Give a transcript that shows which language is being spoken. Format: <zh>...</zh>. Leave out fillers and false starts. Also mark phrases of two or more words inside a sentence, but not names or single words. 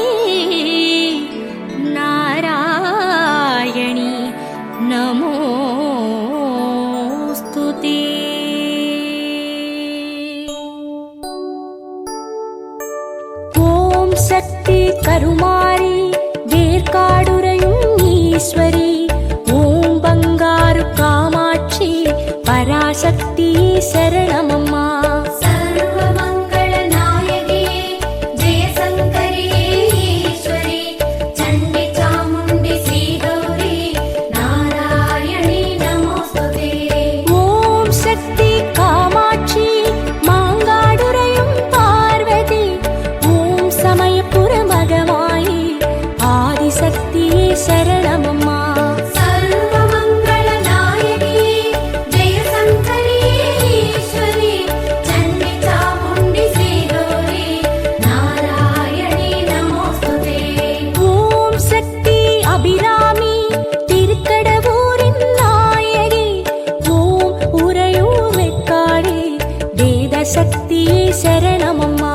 <sa>नारायणि नमोऽस्तुते</sa> <ta>ஓம் சக்தி கருமாரி வேர்க்காடுரையும் ஈஸ்வரி ஓம் பங்காரு காமாட்சி பராசக்தி சரணமம்மா</ta> <sa>सर्वमङ्गलनायकिये जय शङ्करिये ईश्वरि चण्डि चामुण्डि श्रीगौरी नारायणि नमोऽस्तुते</sa> <ta>ஓம் சக்தி காமாட்சி மாங்காடுரையும் பார்வதி ஓம் சமயபுர மகமாயி ஆதிசக்தியே சரணமம்மா</ta> <sa>सर्वमङ्गलनायकिये जय शङ्करिये ईश्वरि चण्डि चामुण्डि श्रीगौरी नारायणि नमोऽस्तुते</sa> <ta>ஓம் சக்தி அபிராமி திருக்கடவூரின் நாயகி ஓம் உறையூர் வெக்காடி வேத சக்தியே சரணமம்மா</ta>